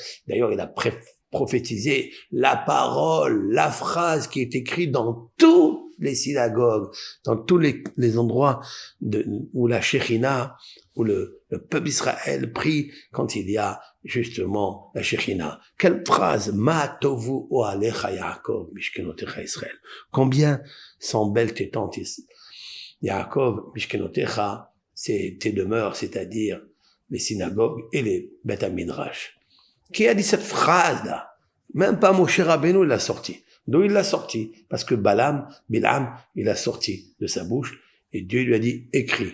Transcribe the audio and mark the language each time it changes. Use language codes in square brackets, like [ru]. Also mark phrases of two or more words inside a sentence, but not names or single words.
[fr] D'ailleurs, il a prophétiser la parole, la phrase qui est écrite dans toutes les synagogues, dans tous les endroits où la Shekhinah, où le peuple d'Israël prie quand il y a justement la Shekhinah. Quelle phrase? [he] מה טובו אהליך יעקב משכנותיך ישראל. [fr] Combien sont belles tes tentes, [he] יעקב משכנותיך, [fr] c'est tes demeures, c'est-à-dire les synagogues et les [he] בית מדרש. [fr] Qui a dit cette phrase-là? Même pas Moshe Rabbeinu l'a sorti. D'où il l'a sorti? Parce que Bilam, il a sorti de sa bouche et Dieu lui a dit, écris.